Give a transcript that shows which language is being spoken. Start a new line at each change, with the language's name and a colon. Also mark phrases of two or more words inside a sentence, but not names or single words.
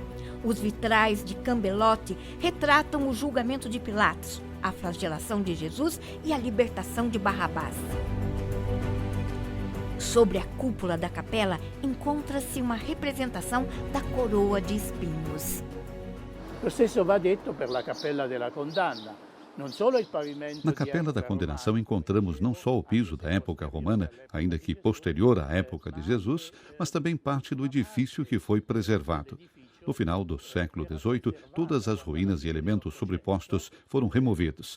Portuguese: Os vitrais de Cambelotti retratam o julgamento de Pilatos, a flagelação de Jesus e a libertação de Barrabás. Sobre a cúpula da capela encontra-se uma representação da coroa de espinhos.
Italian: Lo stesso va detto per la Cappella della Condanna.
Portuguese: Na Capela da Condenação encontramos não só o piso da época romana, ainda que posterior à época de Jesus, mas também parte do edifício que foi preservado. No final do século XVIII, todas as ruínas e elementos sobrepostos foram removidos.